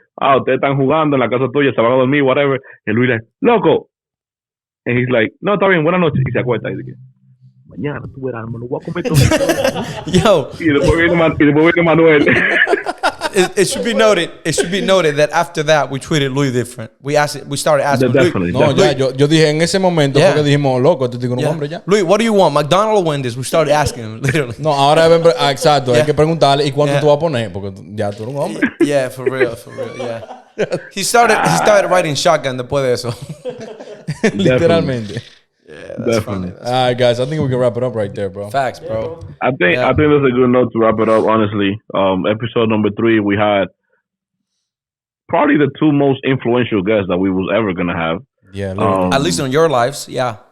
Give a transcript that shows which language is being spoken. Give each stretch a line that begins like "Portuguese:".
Spanish: Ah, ustedes están jugando en la casa tuya, se van a dormir, whatever. Y Luis dice, loco.
English: And he's like,
Spanish: no, está bien, buenas noches. Y se acuesta y dice, mañana tú verás, me lo voy a comer todo.
English: Yo.
Spanish: Y después viene Manuel.
English: It should be noted that after that we treated Louis different. We started asking Definitely. Louis,
Spanish: No, yo dije en ese momento porque dijimos, loco, este tipo es un hombre ya.
English: Louis, what do you want? McDonald's or Wendy's? We started asking him, literally.
Spanish: No, ahora exacto, hay que preguntarle y cuánto tú vas a poner porque ya tú eres un hombre.
English: Yeah, for real, yeah. He started riding shotgun
Spanish: después de eso. Literalmente.
English: Yeah, that's funny. All right, guys, I think we can wrap it up right there, bro. Facts, bro. I think that's a good note to wrap it up, honestly. Episode number 3, we had probably the 2 most influential guests that we was ever going to have. Yeah, at least on your lives, yeah.